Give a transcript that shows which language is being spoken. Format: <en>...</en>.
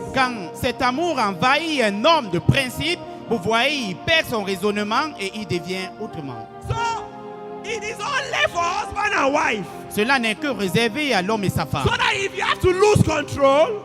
<fr>Quand cet amour envahit un homme de principe, vous voyez, il perd son raisonnement et il devient autrement.</fr> <en>So, it is only for husband and wife.</en> <fr>Cela n'est que réservé à l'homme et sa femme.</fr> <en>So that if you have to lose control,</en>